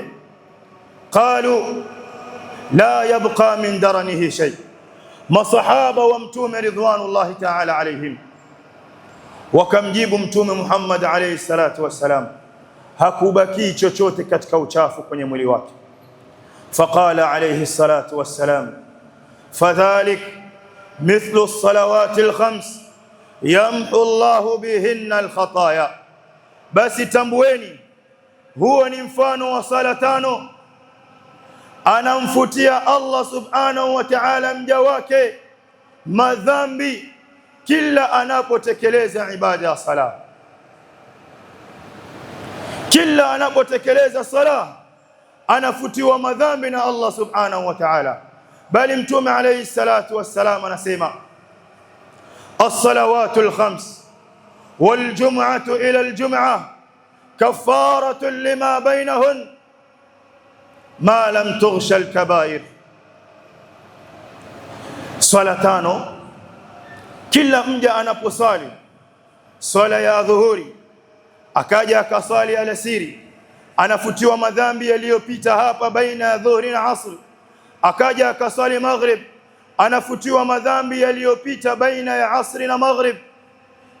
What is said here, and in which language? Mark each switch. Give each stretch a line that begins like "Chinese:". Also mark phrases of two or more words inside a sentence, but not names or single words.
Arabic: قالوا لا يبقى من درنه شيء.
Swahili: Masahaba wa Mtume
Arabic: رضوان الله تعالى عليهم
Swahili: wakamjibu Mtume Muhammad
Arabic: عليه الصلاة والسلام,
Swahili: hakubaki chochote katika uchafu kwenye mwili wake.
Arabic: فقال عليه الصلاة والسلام، فذلك مثل الصلوات الخمس يمحو الله بهن الخطايا.
Swahili: Basi tambueni, huo ni mfano wa sala 5, anamfutia Allah
Arabic: سبحانه وتعالى
Swahili: mja wake madhambi kila anapotekeleza ibada ya sala. Kila anapotekeleza sala anafutiwa madhambi na Allah
Arabic: سبحانه وتعالى.
Swahili: Bali Mtume
Arabic: عليه الصلاة والسلام
Swahili: anasema,
Arabic: الصلوات الخمس والجمعة إلى الجمعة كفارة لما بينهن ما لم تغش الكبائر.
Swahili: Swala 5 kila mja anaposali swala ya dhuhuri akaja akasali alasiri, anafutiwa madhambi yaliyopita hapa baina ya dhuhuri na asr. Akaja akasali maghrib, anafutiwa madhambi yaliyopita baina ya asri na maghrib.